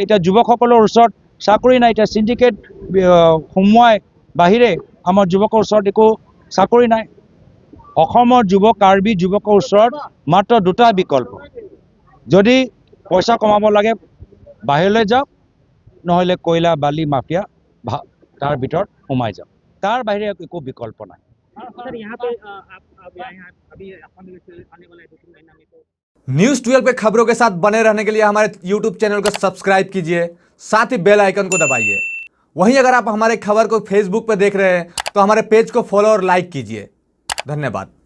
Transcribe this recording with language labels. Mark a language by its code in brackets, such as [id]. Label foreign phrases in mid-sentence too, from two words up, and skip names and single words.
[as] এতিয়া যুৱকসকলৰ ওচৰত চাকৰি নাই, এতিয়া সিন্ডিকেট সোমোৱাই বাহিৰে আমাৰ যুৱকৰ ওচৰত একো চাকৰি নাই। অসমৰ যুৱক, কাৰ্বি যুৱকৰ ওচৰত মাত্ৰ দুটা বিকল্প, যদি পইচা কমাব লাগে বাহিৰলৈ যাওক, নহ'লে কয়লা বালি মাফিয়া তাৰ ভিতৰত সোমাই যাওক, তাৰ বাহিৰে একো বিকল্প নাই। [hi] न्यूज़ 12 पे खबरों के साथ बने रहने के लिए हमारे YouTube चैनल को सब्सक्राइब कीजिए, साथ ही [en] bell icon [hi] को दबाइए। वहीं अगर आप हमारे खबर को Facebook पे देख रहे हैं तो हमारे पेज को फॉलो और लाइक कीजिए। धन्यवाद।